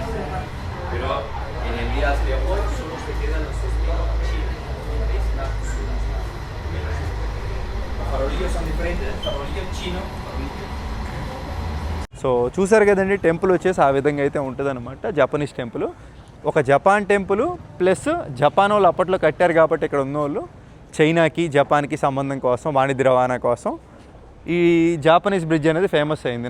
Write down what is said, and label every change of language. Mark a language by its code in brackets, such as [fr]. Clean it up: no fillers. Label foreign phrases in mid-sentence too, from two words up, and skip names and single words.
[es] Pero en el día de hoy solo se quedan los estilos chinos. ¿Veis? Los farolillos son diferentes. El farolillo chino. [te] సో చూసారు కదండి, టెంపుల్ వచ్చేసి ఆ విధంగా అయితే ఉంటుంది అనమాట. [en] Japanese temple, [te] ఒక [en] Japan temple plus Japan [te] వాళ్ళు అప్పట్లో కట్టారు కాబట్టి ఇక్కడ ఉన్నవాళ్ళు చైనాకి జపాన్కి సంబంధం కోసం, వాణిజ్య రవాణా కోసం ఈ [en] Japanese bridge [te] అనేది ఫేమస్ అయింది.